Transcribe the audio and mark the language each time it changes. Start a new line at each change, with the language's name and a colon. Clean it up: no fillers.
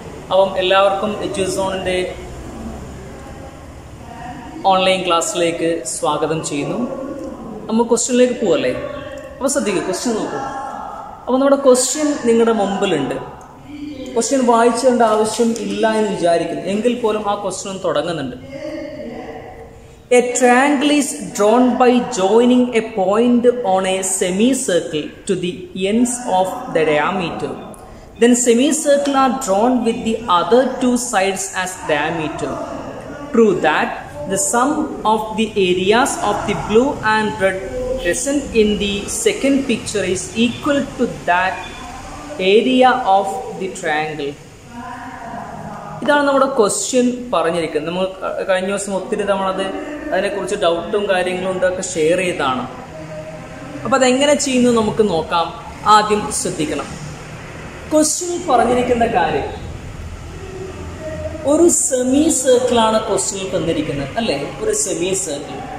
Malayalam: അപ്പം എല്ലാവർക്കും എഡ്യൂസോണിൻ്റെ ഓൺലൈൻ ക്ലാസ്സിലേക്ക് സ്വാഗതം ചെയ്യുന്നു. നമ്മൾ ക്വസ്റ്റ്യനിലേക്ക് പോവല്ലേ? അപ്പോൾ ശ്രദ്ധിക്കുക, ക്വസ്റ്റ്യൻ നോക്കൂ. അപ്പോൾ നമ്മുടെ ക്വസ്റ്റ്യൻ നിങ്ങളുടെ മുമ്പിലുണ്ട്. ക്വസ്റ്റ്യൻ വായിച്ചേണ്ട ആവശ്യം ഇല്ല എന്ന് വിചാരിക്കുന്നു, എങ്കിൽ പോലും ആ ക്വസ്റ്റ്യൻ തുടങ്ങുന്നുണ്ട്.
English: A triangle is drawn by joining a point on a semicircle to the ends of the diameter. Then semicircle are drawn with the other two sides as diameter. Prove that the sum of the areas of the blue and red present in the second picture is equal to that area of the triangle.
Malayalam: ഇതാണ് നമ്മുടെ question പറഞ്ഞിരിക്കുന്നത്. നമ്മൾ കഴിഞ്ഞ ദിവസം ഒത്തിരി അതിനെക്കുറിച്ച് ഡൗട്ടും കാര്യങ്ങളും ഉണ്ടൊക്കെ ഷെയർ ചെയ്താണ്. അപ്പോൾ അതെങ്ങനെ ചെയ്യുന്നു നമുക്ക് നോക്കാം. ആദ്യം ശ്രദ്ധിക്കണം, ക്വസ്റ്റ്യൻ പറഞ്ഞിരിക്കുന്ന കാര്യം ഒരു സെമി സർക്കിളാണ് ക്വസ്റ്റ്യനിൽ തന്നിരിക്കുന്നത്, അല്ലേ? ഒരു സെമി സർക്കിൾ.